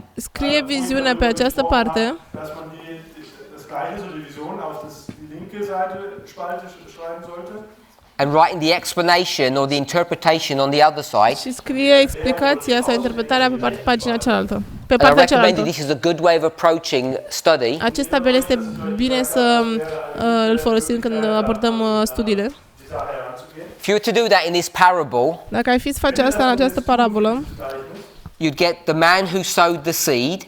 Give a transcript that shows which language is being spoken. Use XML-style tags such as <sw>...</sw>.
<ro>scrie viziunea pe această parte,</ro> <de>Dass man das Gleichnis oder die Vision auf die linke Seite Spalte schreiben sollte.</de> <en>and writing the explanation or the interpretation on the other side.</en> <ro>și scrie explicația sau interpretarea pe pagina cealaltă. pe</ro> <en>And I</en> <ro>partea</ro> <en>recommend</en> <ro>cealaltă.</ro> <en>this is a good way of approaching study.</en> <ro>Acest tabel este bine să îl folosim când abordăm studiile.</ro> <en>If you were to do that in this parable,</en> <ro>Dacă ai fi să faci asta în această parabolă,</ro> <en>you'd get the man who sowed the seed,</en>